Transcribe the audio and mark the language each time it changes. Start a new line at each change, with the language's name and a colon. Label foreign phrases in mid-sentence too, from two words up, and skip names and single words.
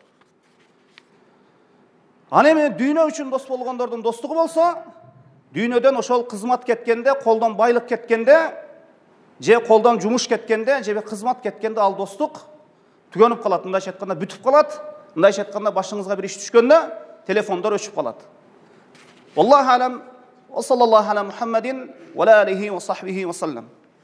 Kyrgyz: Аны эми дүйнө үчүн дос болгондордун достугу болсо, дүйнөдөн ошол кызмат кеткенде, колдон байлык кеткенде, же колдон жумуш кеткенде, же кызмат кеткенде ал достук түгөнүп калат. Мындайча айтканда бүтүп калат. Мындайча айтканда башыңызга бир иш түшкөндө телефондор өчүп калат.
Arabic: والله أعلم. وصلى الله على محمد وآله وصحبه وسلم.